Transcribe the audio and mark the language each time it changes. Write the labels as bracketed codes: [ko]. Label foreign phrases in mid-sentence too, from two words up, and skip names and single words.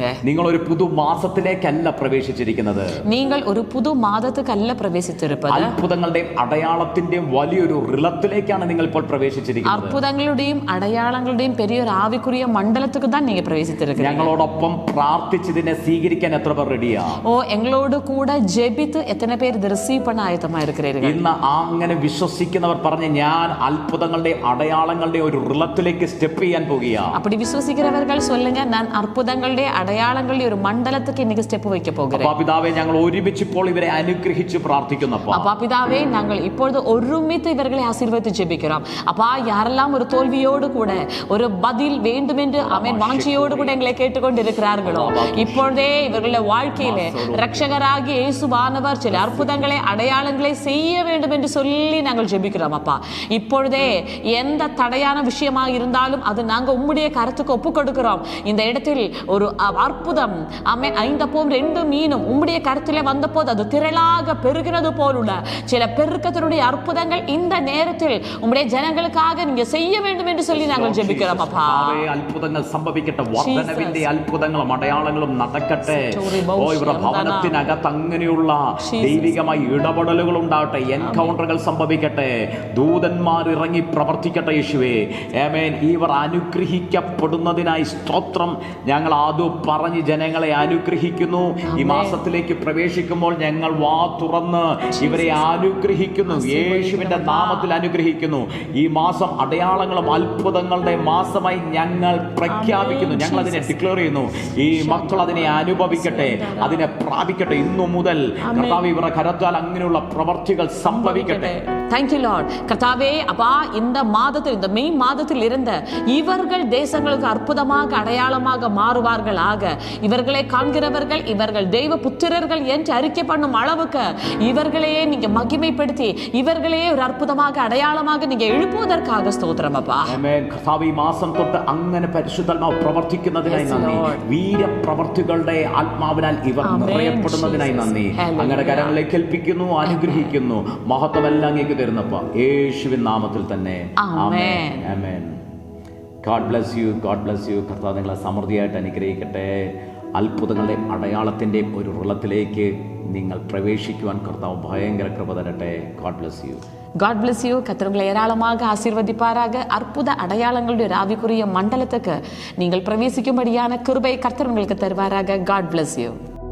[ml] നിങ്ങൾ ഒരു പുതു മാസത്തിലേക്കല്ല പ്രവേശിച്ചിരിക്കുന്നത്. [ta] நீங்கள் ஒரு புது மாதத்துக்கல்ல பிரவேசித்திருப்பது. [ml] അത്ഭുതങ്ങളുടെയും അടയാളത്തിന്റെയും വലിയൊരു റിലത്തിലേക്കാണ് നിങ്ങൾ ഇപ്പോൾ പ്രവേശിച്ചിരിക്കുന്നത്. അത്ഭുതങ്ങളുടെയും അടയാളങ്ങളുടെയും [ta] பெரியொரு ஆவிக்குரிய மண்டலத்துக்கு தான் நீங்க பிரவேசித்திருக்கிறீங்க. [ml] ഞങ്ങളോടൊപ്പം പ്രാർത്ഥിച്ചതിനെ സ്വീകരിക്കാൻ എത്ര പേർ റെഡിയാ? [ta] ஓ, எங்களோடு கூட ஜெபித்து எத்தனை பேர் இதை ரிசீவ் பண்ண ஆயத்தமா இருக்கிறீர்கள்? [ml] ഇന്ന് അങ്ങനെ വിശ്വസിക്കുന്നവർ പറഞ്ഞ്, ഞാൻ അത്ഭുതങ്ങളുടെ അടയാളങ്ങളുടെ ഒരു റിലത്തിലേക്ക് സ്റ്റെപ്പ് ചെയ്യാൻ പോകുകയാണ്. [ta] அப்படி விசுவாசிக்கிறவர்கள் சொல்லுங்க, நான் அற்புதங்களுடைய அடையாளங்களுடைய ஒரு மண்டலத்துக்கு இன்னைக்கு ஸ்டெப் வைக்க போகிறேன். [ml] അപ്പാ പിതാവേ, ഞങ്ങൾ ഒരുമിച്ച് ഇപ്പോൾ ഇവരെ അനുഗ്രഹിച്ച് പ്രാർത്ഥിക്കുന്നപ്പா. [ta] அப்பா பிதாவே, நாங்கள் இப்பொழுது ஒருமித்து இவர்களை ஆசீர்வதித்து ஜெபிக்கிறோம். அப்பா, யாரெல்லாம் ஒரு தோல்வியோடு கூட ஒரு பதில் வேண்டும் என்று ஆமென் வாஞ்சியோடு கூட எங்களை கேட்டுக்கொண்டு இருக்கிறார்களோ, இப்பொழுதே இவர்களுடைய வாழ்க்கையிலே ரட்சகராகிய இயேசுவானவர் சில அற்புதங்களை அடையாளங்களை செய்ய வேண்டும் என்று சொல்லி நாங்கள் ஜெபிக்கிறோம். அப்பா, இப்பொழுதே எந்த தடையான விஷயமாக இருந்தாலும் அது நாங்கள் உம்முடைய கருத்துக்கு ஒப்பு கொடுக்கிறோம். இந்த இடத்தில் ஒரு அற்புதம் ஆமென் 5 அப்பமும் 2 மீனும் உம்முடைய கருத்திலே வந்தபோது அது திரளாக பெருகிறது போலுள்ள சில பெருக்கத்தினுடைய அற்புதங்கள் இந்த நேரத்தில் உம்முடைய ஜனங்களுக்காக நீங்க செய்ய வேண்டும் என்று சொல்லி நாங்கள் ஜெபிக்கிறோம். அப்பா, [ml] അത്ഭുതങ്ങൾ സംഭവിക്കട്ടെ, വർദ്ധനവിന്റെ അത്ഭുതങ്ങളും അടയാളങ്ങളും നടക്കട്ടെ. ഓ, ഇവരുടെ ഭവനത്തിനകത്ത് അങ്ങനെയുള്ള ദൈവികമായ ഇടപെടലുകൾ ഉണ്ടാവട്ടെ, എൻകൗണ്ടറുകൾ സംഭവിക്കട്ടെ, ദൂതന്മാർ ഇറങ്ങി പ്രവർത്തിക്കട്ടെ യേശുവേ. ആമേൻ. ഇവർ അനുഗ്രഹിക്കപ്പെടുന്നതിനായി സ്തോത്രം. ഞങ്ങൾ അത് പറഞ്ഞ് ജനങ്ങളെ അനുഗ്രഹിക്കുന്നു. ഈ മാസത്തിലേക്ക് പ്രവേശിക്കുമ്പോൾ ഞങ്ങൾ വാ തുറന്ന് ഇവരെ അനുഗ്രഹിക്കുന്നു, യേശുവിന്റെ നാമത്തിൽ അനുഗ്രഹിക്കുന്നു. ഈ മാസം അടയാളങ്ങളും അത്ഭുതങ്ങളുടെ മാസമായി ഞങ്ങൾ പ്രഖ്യാപിക്കുന്നു. ഞങ്ങൾ അതിനെ ഡിക്ലെയർ ചെയ്യുന്നു. ഈ മക്കൾ അതിനെ അനുഭവിക്കട്ടെ, അതിനെ പ്രാപിക്കട്ടെ. ഇന്നു മുതൽ കർത്താവ് ഇവരുടെ കരത്താൽ അങ്ങനെയുള്ള പ്രവർത്തികൾ സംഭവിക്കട്ടെ. [en] Thank you Lord. [ta] கர்த்தாவே, அப்பா, இந்த மாதத்தில், இந்த மே மாதத்தில் இருந்த இவர்கள் தேசங்களுக்கு அற்புதமாக அடையாளமாக மாறுவார்களாக. இவர்களை காண்கிறவர்கள் இவர்கள் தெய்வ புத்திரர்கள் என்று அறிக்கை பண்ணும் அளவுக்கு இவர்களையே நீங்க மகிமைப்படுத்தி இவர்களையே ஒரு அற்புதமாக அடையாளமாக நீங்க எழுப்புவதற்காக ஸ்தோத்திரம் அப்பா. [ml] ആമേൻ. കർത്താവ് ഈ മാസം തൊട്ട് അങ്ങനെ പരിശുദ്ധാത്മാവ് പ്രവർത്തിക്കുന്നതിനായി നന്ദി. വീരപ്രവർത്തികളുടെ ആത്മാവിനാൽ ഇവർ നിറയപ്പെടുന്നതിനായി നന്ദി. അങ്ങയുടെ കരങ്ങളിലേക്ക് ഏൽപ്പിക്കുന്നു, അനുഗ്രഹിക്കുന്നു. മഹത്വമെല്ലാം അങ്ങേക്ക് തരുന്നപ്പ യേശുവിൻ നാമത്തിൽ തന്നെ. [en] ആമേൻ. ആമേൻ. God bless you. God bless you. [ml] കർത്താവ് നിങ്ങളെ സമൃദ്ധിയായിട്ട് അനുഗ്രഹിക്കട്ടെ. അത്ഭുതങ്ങളുടെ അടയാളത്തിൻ്റെ ഒരു ഉള്ളത്തിലേക്ക് നിങ്ങൾ പ്രവേശിക്കുവാൻ കർത്താവ് ഭയങ്കര കൃപ തരട്ടെ. [en] God bless you. God bless you. [ta] கர்த்தர் உங்களை ஏராளமாக ஆசீர்வதிப்பாராக. அற்புத அடையாளங்களுடைய ஆவிக்குரிய மண்டலத்துக்கு நீங்கள் பிரவேசிக்கும்படியான கிருபை கர்த்தர் உங்களுக்கு தருவாராக. [en] God bless you.